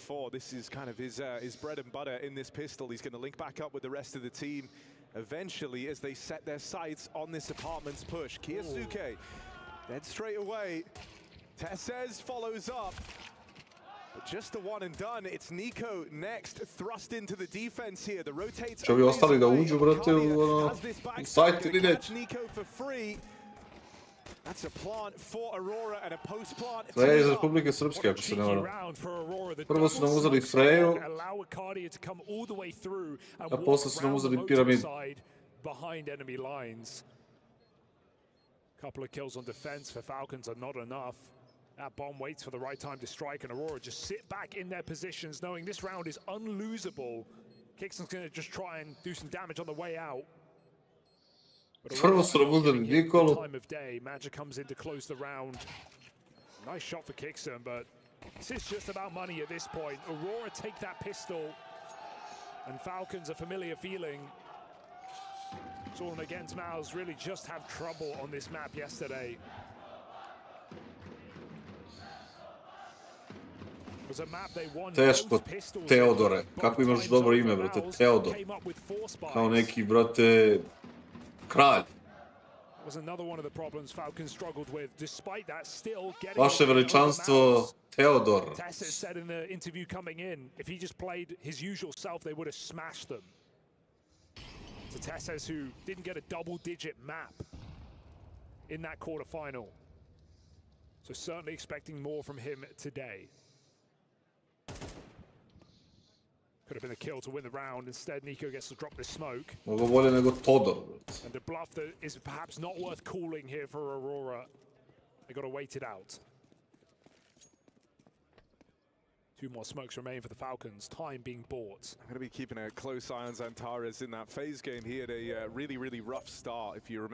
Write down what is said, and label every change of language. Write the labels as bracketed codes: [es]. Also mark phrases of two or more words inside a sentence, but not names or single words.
[en] This is kind of his bread and butter in this pistol. He's going to link back up with the rest of the team eventually as they set their sights on this apartment's push. KISUKE then straight away. Tessez follows up. But just the one and done. It's Nico next, thrust into the defense here. The rotates. [sr] Će ovi ostali da uđu, brate, u sajt ili neće? [en] Nico for free. That's a plant for Aurora and a post plant. [sr] Freja je iz Republike Srpske, ako se ne varam. Prvo su nam uzeli Freju, a posle su nam uzeli Piramidu. [en] Behind enemy lines. Couple of kills on defense for Falcons are not enough. That bomb waits for the right time to strike, and Aurora just sit back in their positions, knowing this round is unlosable. KINGSTON's going to just try and do some damage on the way out. [sr] Prvo su nam uzeli Nikolu. [en] Time of day, Magic comes in to close the round. Nice shot for KINGSTON, but this is just about money at this point. Aurora take that pistol, and Falcons, a familiar feeling. Saw them against Mouse really just have trouble on this map yesterday. It was a map they won. [sr] Teško, Teodore. Kako imaš dobro ime, brate? Teodor. Kao neki, brate, kralj. [en] Was another one of the problems Falcons struggled with. Despite that, still getting. [sr] Vaše veličanstvo, Teodor. [en] Tessez said in the interview coming in, if he just played his usual self, they would have smashed them. So Tessez, who didn't get a double-digit map in that quarterfinal, so certainly expecting more from him today. Could have been a kill to win the round. Instead, Nico gets to drop this smoke. [sr] Mnogo bolje nego Todor. [en] And a bluff that is perhaps not worth calling here for Aurora. They got to wait it out. 2 more smokes remain for the Falcons. Time being bought. I'm going to be keeping a close eye on Xantares in that phase game. He had a really rough start, if you remember.